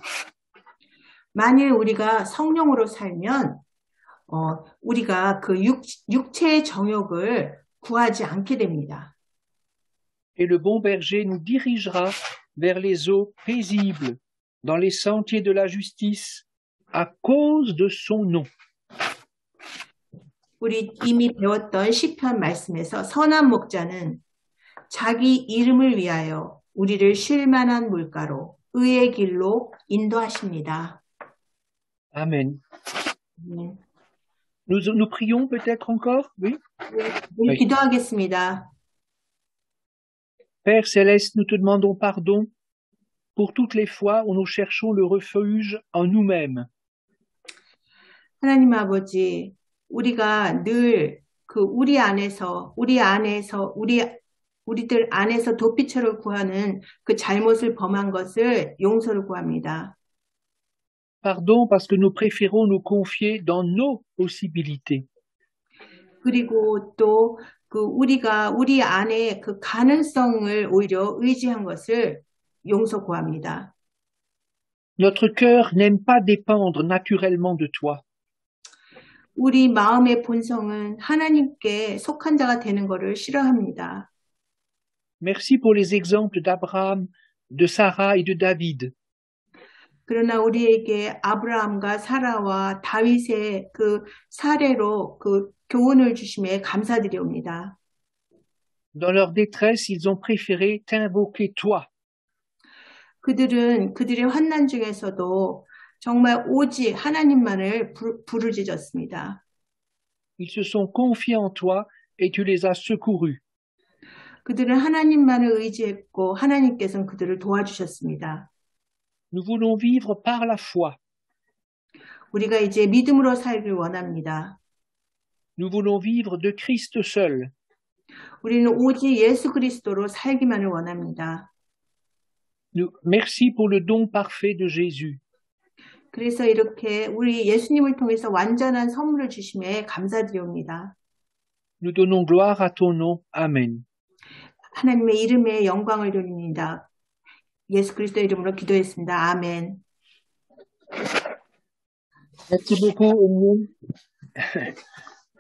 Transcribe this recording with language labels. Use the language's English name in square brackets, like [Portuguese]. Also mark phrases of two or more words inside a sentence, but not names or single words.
[Korean] 만일 우리가 성령으로 살면 우리가 그 육체의 정욕을 구하지 않게 됩니다. [French] Et le bon berger nous dirigera vers les eaux paisibles, dans les sentiers de la justice, à cause de son nom. [Korean] 우리 이미 배웠던 시편 말씀에서 선한 목자는 자기 이름을 위하여 우리를 쉴 만한 물가로 의의 길로 인도하십니다. Amen. 네. [French] Nous prions peut-être encore, oui? [Korean] 우리 기도하겠습니다. [French] Père Céleste, nous te demandons pardon pour toutes les fois où nous cherchons le refuge en nous-mêmes. [Korean] 하나님 아버지, 우리가 늘 그 우리들 안에서 도피처를 구하는 그 잘못을 범한 것을 용서를 구합니다. [French] Pardon parce que nous préférons nous confier dans nos possibilités. [Korean] 그리고 또 그 우리가 우리 안에 그 가능성을 오히려 의지한 것을 용서 구합니다. [French] Notre cœur n'aime pas dépendre naturellement de toi. [Korean] 우리 마음의 본성은 하나님께 속한 자가 되는 것을 싫어합니다. [French] Merci pour les exemples d'Abraham, de Sarah et de David. [Korean] 그러나 우리에게 아브라함과 사라와 다윗의 그 사례로 그 교훈을 주심에 감사드리옵니다. [French] Dans leur détresse, ils ont préféré t'invoquer toi. [Korean] 그들은 그들의 환난 중에서도 정말 오직 하나님만을 부르짖었습니다. [French] Ils se sont confiés en toi et tu les as secourus. [Korean] 그들은 하나님만을 의지했고 하나님께서는 그들을 도와주셨습니다. [French] Nous voulons vivre par la foi. [Korean] 우리가 이제 믿음으로 살길 원합니다. [French] Nous voulons vivre de Christ seul. [Korean] 우리는 오직 예수 그리스도로 살기만을 원합니다. [French] Merci pour le don parfait de Jésus. [Korean] 그래서 이렇게 우리 예수님을 통해서 완전한 선물을 주심에 감사드립니다. [French] Nous donnons gloire à ton nom. Amen. [Korean] 하나님의 이름에 영광을 돌립니다. 예수 그리스도의 이름으로 기도했습니다. 아멘. [French] Merci beaucoup, Omnium.